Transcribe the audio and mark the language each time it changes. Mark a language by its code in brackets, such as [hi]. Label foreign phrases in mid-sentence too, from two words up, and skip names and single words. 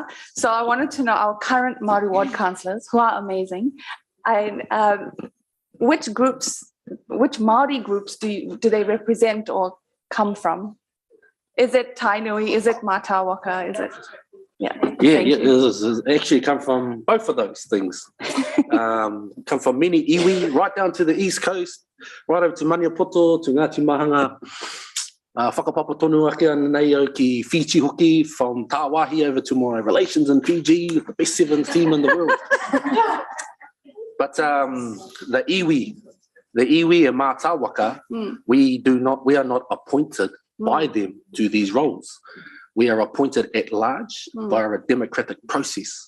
[en] So I wanted to know our current Māori ward councillors, who are amazing, and which Māori groups do they represent or come from? Is it Tainui? Is it Mātāwaka? Is it? It actually come from both of those things. Come from many iwi, right down to the east coast, right over to Maniapoto, to Ngāti Mahanga, [mi] whakapapa tonu ake nei au ki Fiji hoki, [en] from Tāwahi over to my relations in Fiji, the best sevens team in the world. But the iwi and Mātāwaka, we are not appointed by them to these roles. We are appointed at large via a democratic process.